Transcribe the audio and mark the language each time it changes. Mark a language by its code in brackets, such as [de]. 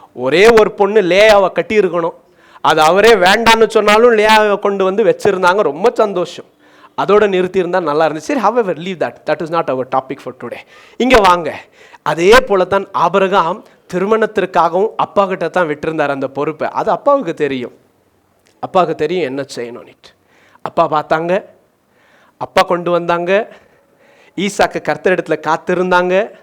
[ta] ஒரே ஒரு பொண்ணு லேயாவை கட்டி இருக்கணும், அது அவரே வேண்டான்னு சொன்னாலும் லேயாவை கொண்டு வந்து வச்சிருந்தாங்க. ரொம்ப சந்தோஷம். அதோட நிறுத்தி இருந்தா நல்லா இருந்துச்சு. [en] சரி, however, leave that. That is not our topic for today. [ta] இங்க வாங்க. அதே போல தான் ஆபிரகாம் திருமணத்திற்காகவும் அப்பா கிட்ட தான் விட்டிருந்தார் அந்த பொறுப்பை. அது அப்பாவுக்கு தெரியும். அப்பாவுக்கு தெரியும் என்ன செய்யணும். அப்பா பார்த்தாங்க, அப்பா கொண்டு வந்தாங்க. ஈசாக்கு கர்த்தர் இடத்துல காத்திருந்தாங்க.